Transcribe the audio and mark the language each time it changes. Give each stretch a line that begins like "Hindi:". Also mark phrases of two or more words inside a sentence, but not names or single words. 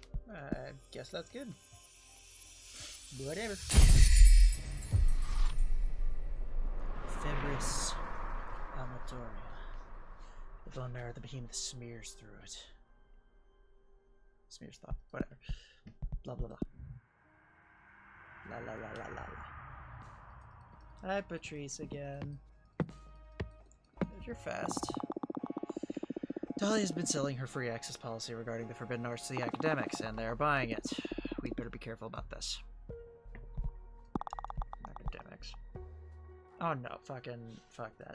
English: I guess that's good. Whatever. Febris Amatoria. The bone marrow of the behemoth smears through it. Smears thought. Whatever. Blah blah blah. La la la la la la. Hi, Patrice again. You're fast. Dahlia's been selling her free access policy regarding the forbidden arts to the academics, and they're buying it. We'd better be careful about this. Academics. Oh no, fuck that.